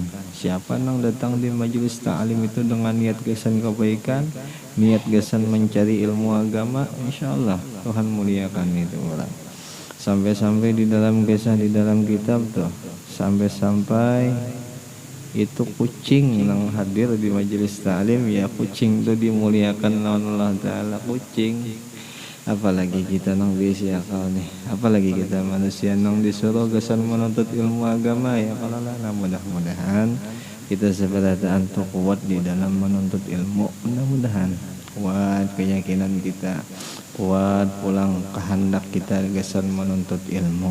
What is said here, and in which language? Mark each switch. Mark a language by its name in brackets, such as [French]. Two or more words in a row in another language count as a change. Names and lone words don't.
[Indonesian] Siapa yang datang di majelis ta'lim itu dengan niat gesan kebaikan, niat gesan mencari ilmu agama, insyaallah Tuhan muliakan itu orang. Sampai-sampai di dalam kisah di dalam kitab tuh, sampai-sampai itu kucing yang hadir di majelis ta'lim, ya kucing itu dimuliakan oleh Allah Ta'ala, kucing. [Banjar] Apalagi kita nang bisi akal nih, apalagi kita manusia nang disuruh gesan menuntut ilmu agama, ya kalau lah. Mudah-mudahan kita seberataan tuh kuat di dalam menuntut ilmu. Mudah-mudahan kuat keyakinan kita, kuat pulang kehendak kita gesan menuntut ilmu.